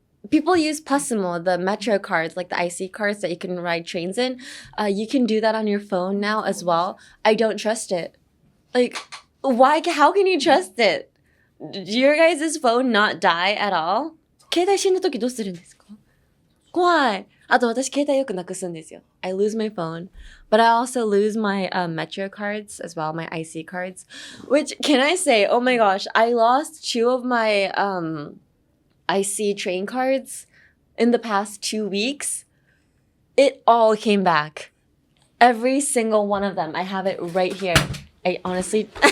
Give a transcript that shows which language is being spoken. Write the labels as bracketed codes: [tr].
[en] People use Passimo, the metro cards, like the IC cards that you can ride trains in. You can do that on your phone now as well. I don't trust it. Like, why? How can you trust it? Did your guys' phone not die at all? [ja] 携帯死んだ時どうするんですか?怖い。あと私携帯よくなくすんですよ. [en] I lose my phone, but I also lose my metro cards as well, my IC cards. Which, can I say, oh my gosh, I lost 2 of my IC train cards in the past 2 weeks. It all came back. Every single one of them. I have it right here. I honestly...